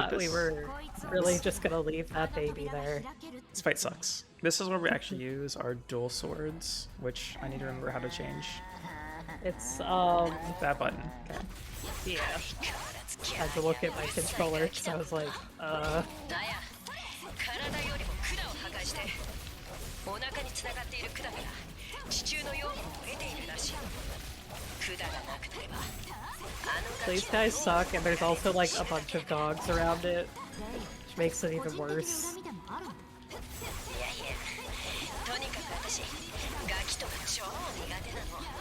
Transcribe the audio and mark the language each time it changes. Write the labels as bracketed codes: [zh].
[en] thought we were really just gonna leave that baby there. this fight sucks. This is where we actually use our dual swords, which I need to remember how to change. It's, That button. Okay. yeah. Had to look at my controller because I was like, [ja] だや、体よりも管を破壊してお腹に繋がっている管から地中の養分を得ているらしい。管がなくなればあの [en] these guys suck, and there's also like a bunch of dogs around it, which makes it even worse. [ja] いやいや、とにかく私ガキとか超苦手なの。